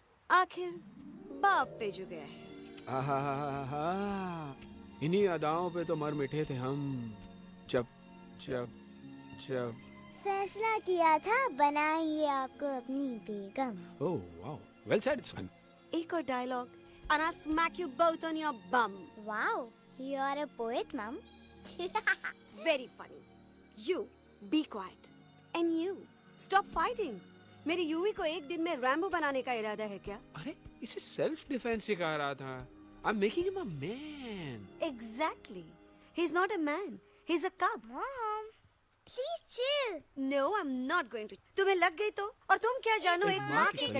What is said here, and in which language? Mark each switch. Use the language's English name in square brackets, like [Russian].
[Hindi] आखिर बाप पे जो गया है। आहा, इन्हीं अदाओं पे तो मर मिटे थे हम जब जब जब फैसला किया था बनाएंगे आपको अपनी बेगम। [English] Oh wow, well said son. [Hindi] एक और dialogue [English] and I'll smack you both on your bum. Wow, you are a poet, mom. Very funny. You be quiet and you stop fighting. [Hindi] मेरी यूवी को एक दिन में रैम्बो बनाने का इरादा है क्या? अरे इसे सेल्फ डिफेंस सिखा रहा था। [English] I'm making him a man. Exactly. He's not a man. He's a cub. Mom, please chill. No, I'm not going to. [Hindi] तुम्हें लग गई तो? और तुम क्या जानो एक माँ के गले